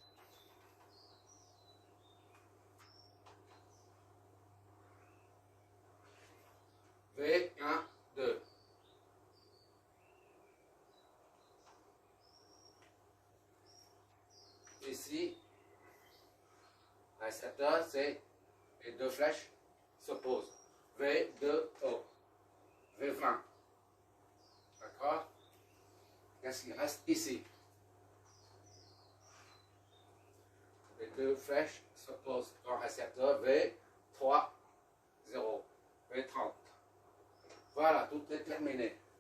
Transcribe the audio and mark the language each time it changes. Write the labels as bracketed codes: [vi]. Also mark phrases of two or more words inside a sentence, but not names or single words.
[fr] V1, 2. Ici, récepteur, c'est les deux flèches s'opposent. V2O. V20. D'accord? Qu'est-ce qui reste ici? Les deux flèches s'opposent dans le récepteur V3, 0, V30. Voilà, tout est terminé.